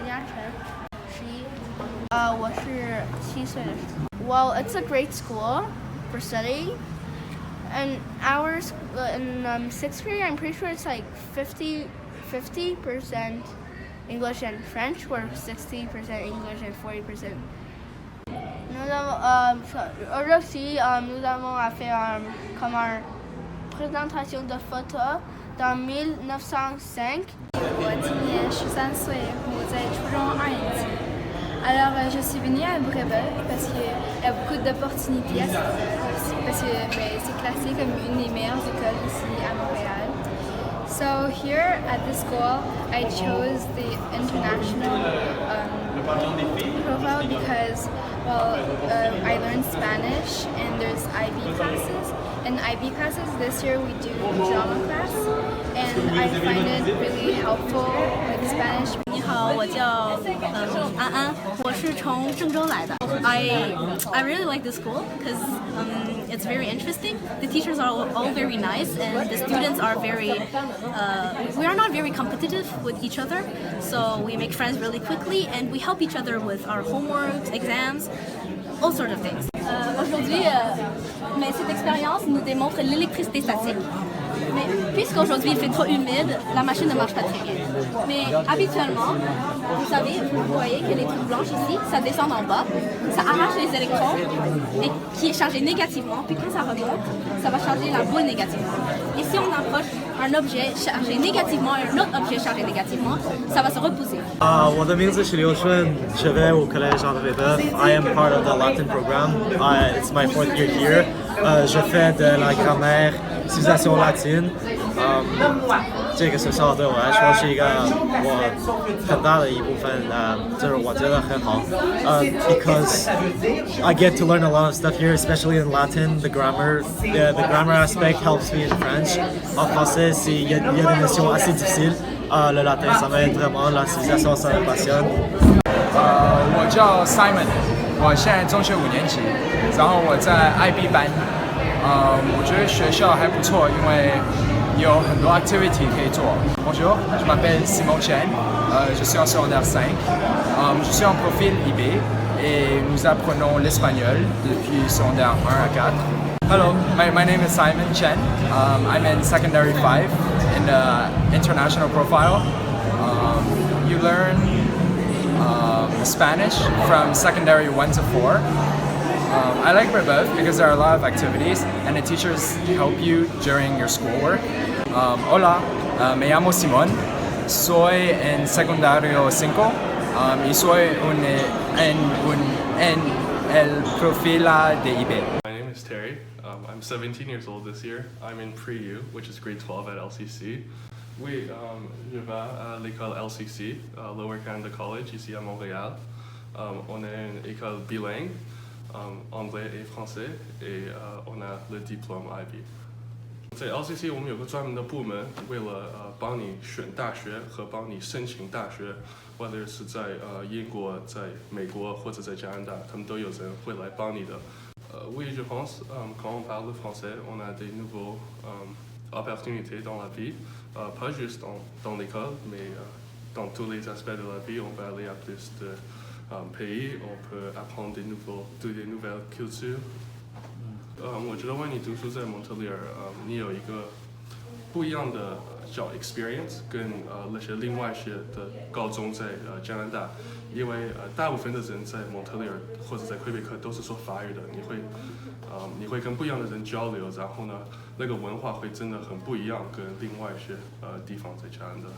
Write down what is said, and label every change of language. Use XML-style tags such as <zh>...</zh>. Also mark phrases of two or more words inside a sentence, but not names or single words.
<en>Well, it's a great school for studying. And ours in 6th grade, I'm pretty sure it's like 50% English and French, or 60% English and 40%.</en> <fr>Aussi, nous avons fait comme une présentation de photos dans 1905.</fr> <zh>我今年13岁，我在初中2年级。</zh> <fr>Alors, je suis venue à Québec parce qu'il y a beaucoup d'opportunités à cette école, parce que c'est classé comme une des meilleures écoles ici à Montréal.</fr> <en>So here at the school, I chose the international profile because, well, I learned Spanish and there's IB classes. In IB classes this year we do drama class, and I find it really helpful with Spanish.</en> <zh>你好，我叫安安，我是从郑州来的。</zh> <en>I really like the school because it's very interesting. The teachers are all very nice, and the students are very. We are not very competitive with each other, so we make friends really quickly, and we help each other with our homework, exams, all sorts of things.</en> <fr>Aujourd'hui, mais cette expérience nous démontre l'électricité statique. Mais puisqu'aujourd'hui il fait trop humide, la machine ne marche pas très bien. Mais habituellement, vous savez, vous voyez que les trucs blanches ici, ça descend en bas, ça arrache les électrons, et qui est chargé négativement, puis quand ça remonte, ça va charger la boule négativement. Et si on approche un objet chargé négativement et un autre objet chargé négativement, ça va se repousser.</fr> <zh>我的名字是刘春，</zh> <fr>je vais au collège Jean de Bébeuf.</fr> <en>I am part of the Latin program. It's my 4th year here.</en> <fr>Je fais de la grammaire, civilisation latine.</fr> <zh>这个学校对我来说是一个我很大的一部分，就是我觉得很好。</zh> <en>Because I get to learn a lot of stuff here, especially in Latin. The grammar aspect helps me in French.</en> <fr>En français, il y a des notions assez difficiles. Le latin, ça m'aide vraiment. La civilisation, ça me passionne.</fr> <zh>我叫 Simon， 我现在中学5年级，然后我在 IB 班。我觉得学校还不错，因为有很多 activity 可以做。</zh> <fr>Bonjour, je m'appelle Simon Chen, je suis en secondaire 5. Je suis en profil IB et nous apprenons l'espagnol depuis secondaire 1 à 4.</fr> <en>Hello, my name is Simon Chen. I'm in secondary 5 in the international profile. You learn Spanish from secondary 1 to 4. I like Brebeuf because there are a lot of activities and the teachers help you during your schoolwork.</en> <es>Hola, me llamo Simón, soy en secundario 5 y soy en el profil de IB.</es> <en>My name is Terry. I'm 17 years old this year. I'm in pre-U, which is grade 12 at LCC.</en> <fr>Je vais à l'école LCC, Lower Canada College, ici à Montréal. On est une école bilingue, anglais et français, et on a le diplôme IB.</fr> <zh>在 LCC 我们有个专门的部门，为了帮你选大学和帮你申请大学，或者是在英国、在美国或者在加拿大，他们都有人会来帮你的。</zh> <fr>Oui, je pense, quand on parle français, on a des nouveaux opportunités dans la vie, pas juste dans l'école, mais dans tous les aspects de la vie. On peut aller à plus de pays, on peut apprendre des nouvelles cultures.</fr> <zh>我觉得为你读书在蒙特利尔，你有一个不一样的叫 experience， 跟那些另外一些的高中在加拿大，因为大部分的人在蒙特利尔或者在魁北克都是说法语的，你会跟不一样的人交流，然后呢，那个文化会真的很不一样，跟另外一些地方在加拿大。</zh>